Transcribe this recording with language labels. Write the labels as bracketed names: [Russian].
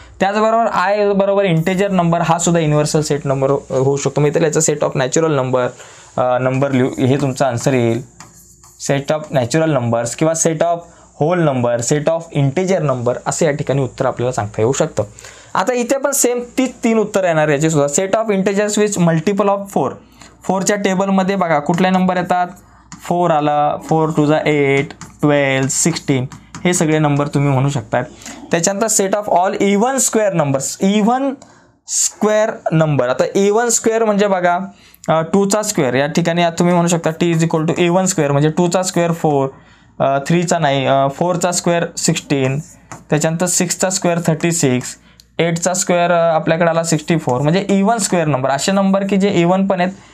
[Marathi] त्याचबरोबर आय बरोबर integer number, हा सुद्धा युनिव्हर्सल सेट नंबर होऊ शकतो. मग इथं लिहायचं सेट ऑफ नॅचरल नंबर लिहू, हे तुमचं आन्सर येईल. सेट ऑफ नॅचरल नंबर्स किंवा set of hole number, set of integer number, असे या ठिकाणी उत्तर आपल्याला सांगता येऊ शकतं. आता इथे पण सेम 3 उत्तर येणार याची सुद्धा. [English] Set of integers which multiple of 4. [Marathi] 4च्या टेबलमध्ये बघा कुठले नंबर येतात? 4 आला, 4 2 8 12 16 हे सगळे नंबर तुम्ही म्हणू शकता. [English] त्याच्यानंतर set of all even square numbers, even square number. [Marathi] आता इव्हन स्क्वेअर म्हणजे बघा 2चा स्क्वेअर, या ठिकाणी तुम्ही म्हणू शकता [English] t is equal to even square [Marathi] म्हणजे 2चा स्क्वेअर 4, 3चा नाही 4चा स्क्वेअर 16, त्याच्यानंतर 6चा स्क्वेअर 36, 8चा स्क्वेअर आपल्याकडे आला 64. म्हणजे इव्हन स्क्वेअर नंबर, असे नंबर की जे इव्हन पण आहेत